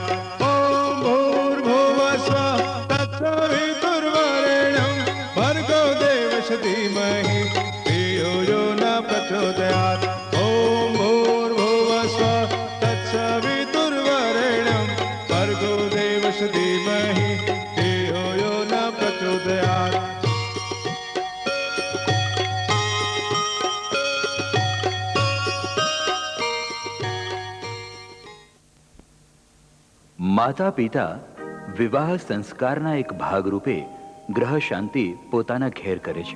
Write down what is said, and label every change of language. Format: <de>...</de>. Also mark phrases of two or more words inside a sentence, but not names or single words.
<sa>ॐ भूर्भुवस्वः तत्सवितुर्वरेण्यं भर्गो देवस्य धीमहि धियो यो न प्रचोदयात्। ॐ भूर्भुवस्वः तत्सवितुर्वरेण्यं भर्गो देवस्य धीमहि धियो यो न प्रचोदयात्।</sa> <gu>માતા પિતા વિવાહ સંસ્કારના એક ભાગરૂપે ગ્રહ શાંતિ પોતાના ઘેર કરે છે.</gu>